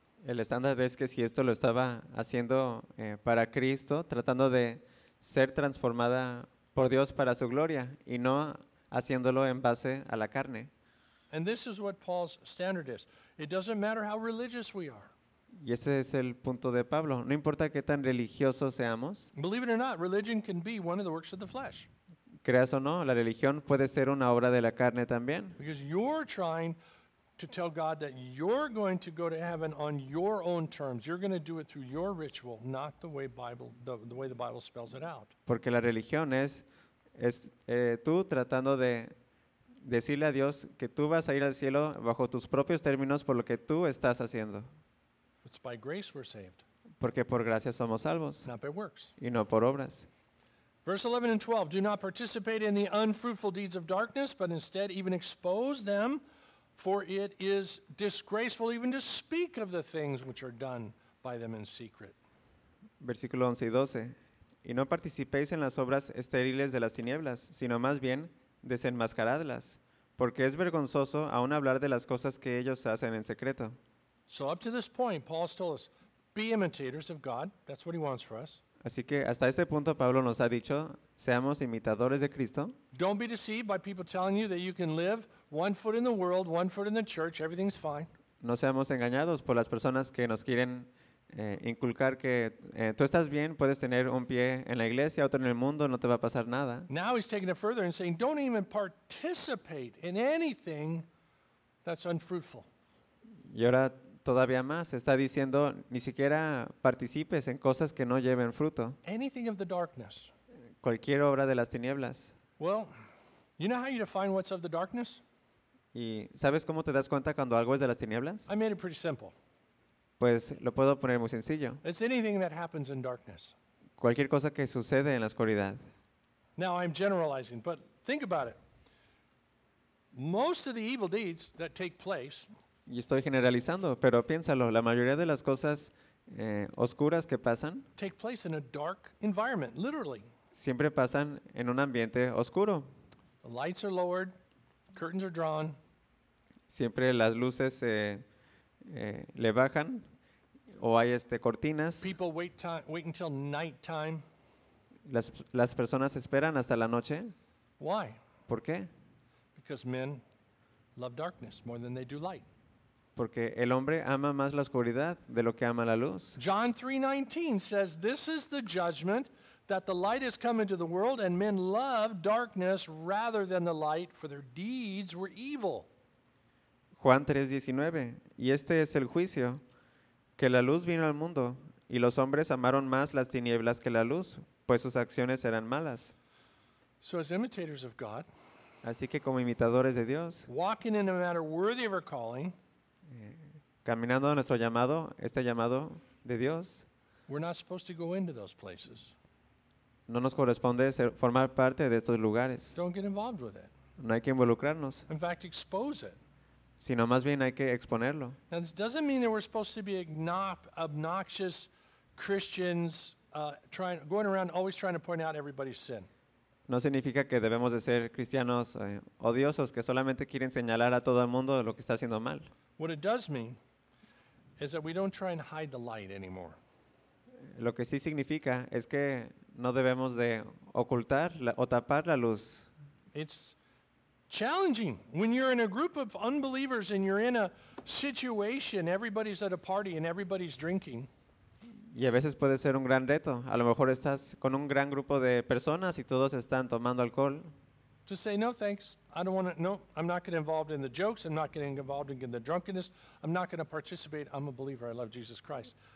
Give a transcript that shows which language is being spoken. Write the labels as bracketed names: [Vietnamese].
[Spanish] El estándar es que si esto lo estaba haciendo para Cristo, tratando de ser transformada por Dios para su gloria y no haciéndolo en base a la carne. [English] And this is what Paul's standard is. It doesn't matter how religious we are. [Spanish] Y ese es el punto de Pablo. No importa qué tan religiosos seamos. [English] Believe it or not, religion can be one of the works of the flesh. [Spanish] Creas o no, la religión puede ser una obra de la carne también. [English] Because you're trying to tell God that you're going to go to heaven on your own terms. You're going to do it through your ritual, not the way the way the Bible spells it out. [Spanish] Porque la religión es tú tratando de decirle a Dios que tú vas a ir al cielo bajo tus propios términos por lo que tú estás haciendo. [English] It's by grace we're saved. [Spanish] Porque por gracia somos salvos. [English] Not by works. [Spanish] Y no por obras. [English] Verse 11 and 12, do not participate in the unfruitful deeds of darkness, but instead even expose them, for it is disgraceful even to speak of the things which are done by them in secret. [Spanish] Versículo 11 y 12, y no participéis en las obras estériles de las tinieblas, sino más bien desenmascaradlas, porque es vergonzoso aún hablar de las cosas que ellos hacen en secreto. [English] So up to this point, Paul's told us, be imitators of God. That's what he wants for us. [Spanish] Así que hasta este punto, Pablo nos ha dicho, seamos imitadores de Cristo. [English] Don't be deceived by people telling you that you can live one foot in the world, one foot in the church, everything's fine. [Spanish] No seamos engañados por las personas que nos quieren inculcar que tú estás bien, puedes tener un pie en la iglesia, otro en el mundo, no te va a pasar nada. [English] Now he's taking it further and saying, don't even participate in anything that's unfruitful. [Spanish] Y ahora todavía más, está diciendo, ni siquiera participes en cosas que no lleven fruto. [English] Anything of the darkness. [Spanish] Cualquier obra de las tinieblas. [English] Well, you know how you define what's of the darkness? [Spanish] ¿Y sabes cómo te das cuenta cuando algo es de las tinieblas? [English] I made it pretty simple. [Spanish] Pues lo puedo poner muy sencillo. [English] It's anything that happens in darkness. [Spanish] Cualquier cosa que sucede en la oscuridad. [English] Now I'm generalizing, but think about it. Most of the evil deeds that take place. [Spanish] Y estoy generalizando, pero piénsalo, la mayoría de las cosas oscuras que pasan [English] take place in a dark environment, literally. [Spanish] Siempre pasan en un ambiente oscuro. [English] The lights are lowered, curtains are drawn. [Spanish] Siempre las luces le bajan o hay cortinas. [English] People wait until nighttime. [Spanish] Las personas esperan hasta la noche. [English] Why? [Spanish] ¿Por qué? [English] Because men love darkness more than they do light. [Spanish] Porque el hombre ama más la oscuridad de lo que ama la luz. [English] John 3:19 says, this is the judgment that the light has come into the world and men love darkness rather than the light for their deeds were evil. [Spanish] Juan 3:19, y este es el juicio, que la luz vino al mundo y los hombres amaron más las tinieblas que la luz, pues sus acciones eran malas. [English] So as imitators of God, [Spanish] así que como imitadores de Dios, [English] walking in a manner worthy of our calling, [Spanish] caminando a nuestro llamado, este llamado de Dios, [English] we're not supposed to go into those places. [Spanish] No nos corresponde formar parte de estos lugares. [English] Don't get involved with it. [Spanish] No hay que involucrarnos. [English] In fact, expose it. [Spanish] Sino más bien hay que exponerlo. [English] Now, this doesn't mean that we're supposed to be obnoxious Christians going around always trying to point out everybody's sin. [Spanish] No significa que debemos de ser cristianos odiosos que solamente quieren señalar a todo el mundo lo que está haciendo mal. [English] What it does mean is that we don't try and hide the light anymore. [Spanish] Lo que sí significa es que no debemos de ocultar o tapar la luz. [English] It's challenging when you're in a group of unbelievers and you're in a situation, everybody's at a party and everybody's drinking. [Spanish] Y a veces puede ser un gran reto. A lo mejor estás con un gran grupo de personas y todos están tomando alcohol. [English] To say no thanks, I don't want to, no, I'm not getting involved in the jokes, I'm not getting involved in the drunkenness, I'm not going to participate, I'm a believer, I love Jesus Christ.